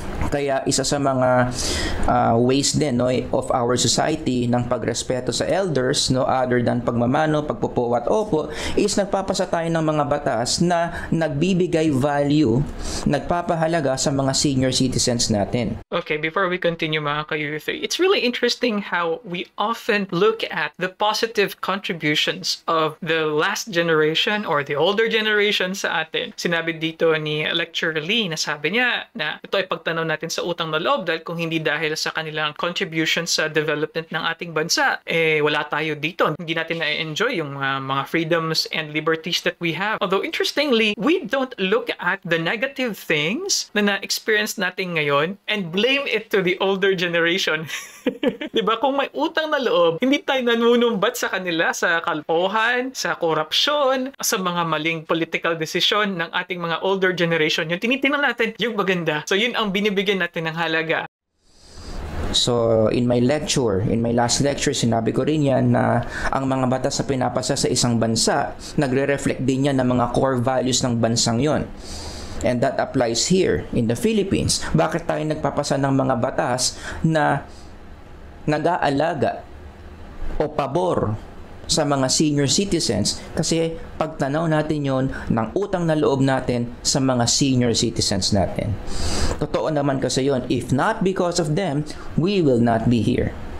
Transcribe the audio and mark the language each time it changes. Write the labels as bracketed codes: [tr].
[tl] Kaya isa sa mga ways din of our society ng pagrespeto sa elders, other than pagmamano, pagpupo at opo, is nagpapasa tayo ng mga batas na nagbibigay value, nagpapahalaga sa mga senior citizens natin. [en] Okay, before we continue mga ka-youth, it's really interesting how we often look at the positive contributions of the last generation or the older generation sa atin. [tl] Sinabi dito ni Lecturer Lee na sabi niya na ito ay pagtanaw natin sa utang na loob dahil kung hindi dahil sa kanilang contribution sa development ng ating bansa, wala tayo dito. Hindi natin na-enjoy yung mga [en] freedoms and liberties that we have. Although interestingly, we don't look at the negative things [tl] na na-experience natin ngayon [en] and blame it to the older generation. [tl] Diba? Kung may utang na loob, hindi tayo nanunumbat sa kanila sa kalpohan, sa korupsyon, sa mga maling political decision ng ating mga older generation. Yung tinitingnan natin yung maganda. So yun ang binibigyan natin ng halaga. So, [en] in my last lecture, [tl] sinabi ko rin yan na ang mga batas na pinapasa sa isang bansa, nagre-reflect din yan ng mga core values ng bansang yon. [en] And that applies here in the Philippines. [tl] Bakit tayo nagpapasa ng mga batas na nag-aalaga o pabor sa mga senior citizens? Kasi pagtanaw natin yon ng utang na loob natin sa mga senior citizens natin. Totoo naman kasi yon. [en] If not because of them, we will not be here.